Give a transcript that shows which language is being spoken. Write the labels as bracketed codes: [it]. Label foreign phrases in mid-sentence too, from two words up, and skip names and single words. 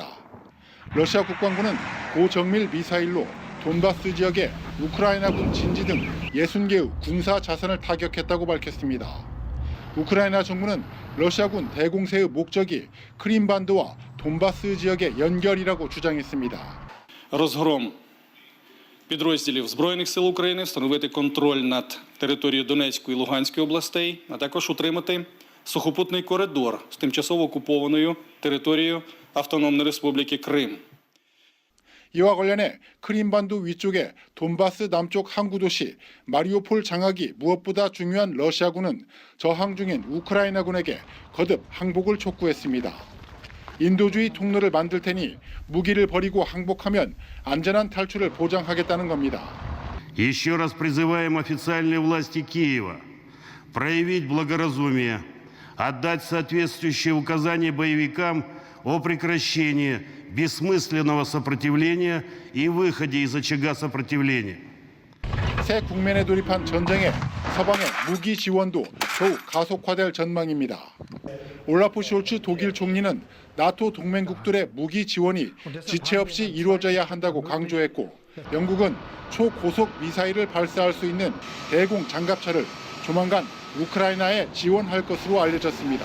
[ko] 러시아 국방부는 고정밀 미사일로 돈바스 지역의 우크라이나군 진지 등 60개의 군사 자산을 타격했다고 밝혔습니다. 우크라이나 정부는 러시아군 대공세의 목적이 크림반도와 돈바스 지역의 연결이라고 주장했습니다. [uk] Розгром підрозділів Збройних сил України, встановити контроль над територією Донецької і Луганської областей, а також утримати сухопутний коридор з тимчасово окупованою територією Автономної Республіки Крим. [ko] 이와 관련해 크림반도 위쪽의 돈바스 남쪽 항구 도시 마리우폴 장악이 무엇보다 중요한 러시아군은 저항 중인 우크라이나군에게 거듭 항복을 촉구했습니다. 인도주의 통로를 만들 테니 무기를 버리고 항복하면 안전한 탈출을 보장하겠다는 겁니다. [ru] Еще раз призываем официальные власти Киева проявить благоразумие, отдать соответствующие указания боевикам о прекращении бессмысленного сопротивления и выходе из очага сопротивления. [ko] 새 국면에 돌입한 전쟁에 서방의 무기 지원도 더욱 가속화될 전망입니다. 올라프 숄츠 독일 총리는 나토 동맹국들의 무기 지원이 지체 없이 이루어져야 한다고 강조했고 영국은 초고속 미사일을 발사할 수 있는 대공 장갑차를 조만간 우크라이나에 지원할 것으로 알려졌습니다.